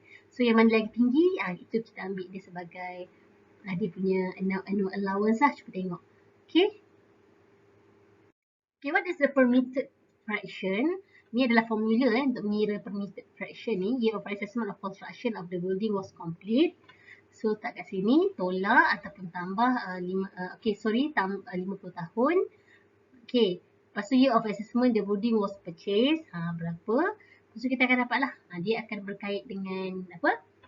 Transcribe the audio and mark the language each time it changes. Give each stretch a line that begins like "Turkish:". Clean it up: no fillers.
Malay: So yang mana lagi tinggi, itu kita ambil dia sebagai dia punya annual allowance lah. Cuba tengok.
English: Okay, what is the permitted fraction?
Malay: Ni adalah formula untuk mengira permitted fraction ni.
English: Year of assessment of construction of the building was complete.
Malay: So tak kat sini, tolak ataupun tambah 50 tahun.
English: Okay,
Malay: lepas tu
English: year of assessment the building was purchased,
Malay: berapa? Lepas tu kita akan dapat lah, dia akan berkait dengan apa?